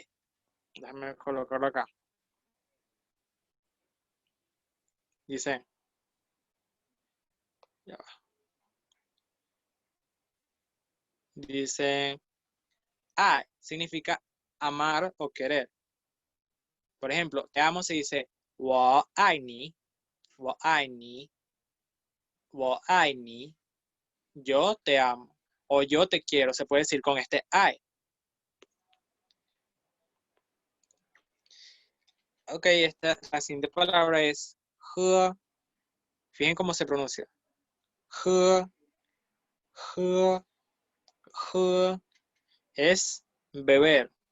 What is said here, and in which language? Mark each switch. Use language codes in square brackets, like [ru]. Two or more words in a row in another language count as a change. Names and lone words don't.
[es] Déjame colocarlo acá. Dicen, ya va. Dicen ay, significa amar o querer. Por ejemplo, te amo se dice [zh] 我爱你, 我爱你, 我爱你, [es] yo te amo o yo te quiero, se puede decir con este ay. Ok, la siguiente palabra es he. Fíjense cómo se pronuncia. He, he, he es beber.